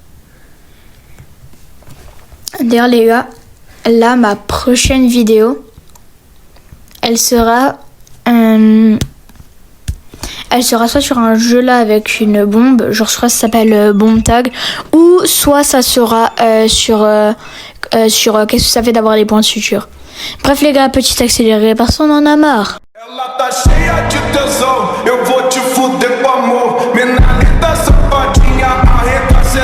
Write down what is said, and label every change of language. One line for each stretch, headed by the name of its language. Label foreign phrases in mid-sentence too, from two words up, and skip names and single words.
French: D'ailleurs, les gars, là, ma prochaine vidéo, elle sera soit sur un jeu là avec une bombe, genre soit ça s'appelle Bomb Tag, ou soit ça sera sur qu'est-ce que ça fait d'avoir les points de suture. Bref les gars, petit accéléré, personne en a marre.
Portuguese: Ela tá cheia de tesão, eu vou te fuder com amor. Menina linda, safadinha, arreta